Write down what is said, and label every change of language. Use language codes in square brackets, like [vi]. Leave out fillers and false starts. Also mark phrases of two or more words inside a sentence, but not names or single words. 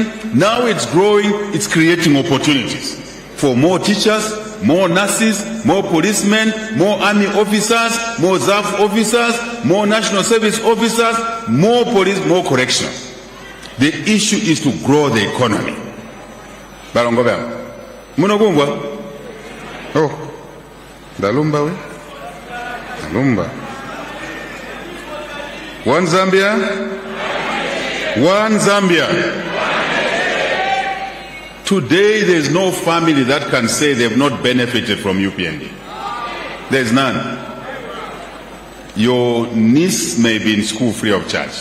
[en] Now it's growing. It's creating opportunities for more teachers, more nurses, more policemen, more army officers, more ZAF officers, more national service officers, more police, more correction. The issue is to grow the economy. Balongobel. Munogumbwa. Oh. Dalumba we. Dalumba. One Zambia. One Zambia. Today, there is no family that can say they have not benefited from UPND. There is none. Your niece may be in school free of charge.